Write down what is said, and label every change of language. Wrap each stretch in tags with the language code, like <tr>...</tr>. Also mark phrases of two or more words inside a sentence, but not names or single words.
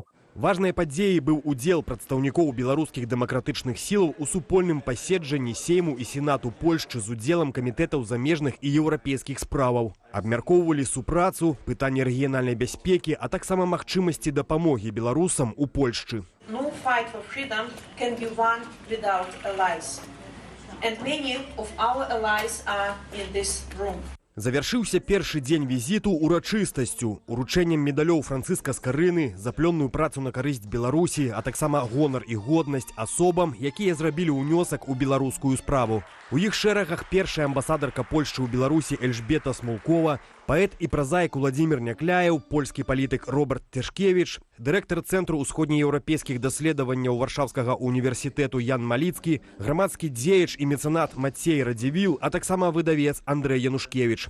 <be>Важнай падзеяй быў удзел прадстаўнікоў беларускіх дэмакратычных сілаў у супольным паседжанні Сейму і Сенату Польшчы з удзелам камітэтаў замежных і еўрапейскіх справаў. Абмяркоўвалі супрацу, пытанні рэгіянальнай бяспекі, а таксама магчымасці дапамогі беларусам у Польшчы.</be> <en>No fight for freedom can be won without allies. And many of our allies are in this room.</en> <be>Завяршыўся першы дзень візіту урачыстасцю, уручэннем медалёў Францыска Скарыны, за плённую працу на карысць Беларусі, а таксама гонар і годнасць асобам, якія зрабілі ўнёсак у беларускую справу. У іх шэрагах першая амбасадарка Польшчы ў Беларусі Эльжбета Смолкова, паэт і празаік Уладзімір Някляеў, польскі палітык Роберт Тышкевіч, дырэктар Цэнтру ўсходнееўрапейскіх даследаванняў Варшаўскага універсітэту Ян Маліцкі, грамадскі дзеяч і мецэнат Мацей Радзівіл, а таксама выдавец Андрэй Янушкевіч.</be>